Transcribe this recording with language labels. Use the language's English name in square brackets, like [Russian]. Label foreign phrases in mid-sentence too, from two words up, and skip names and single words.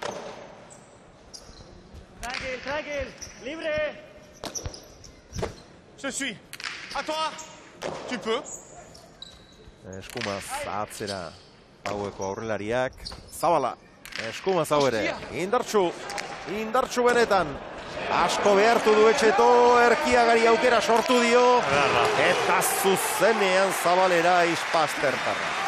[French] Tranquil, libre. Je suis. À toi. Tu peux. [Basque] Eskumaz atzera haueko aurrelariak, Zabala, eskumaz hau ere, indartsu benetan. Asko behartu du Etxeto, Erkiagari aukera sortu dio, eta zuzenean Zabalera ispastertarra.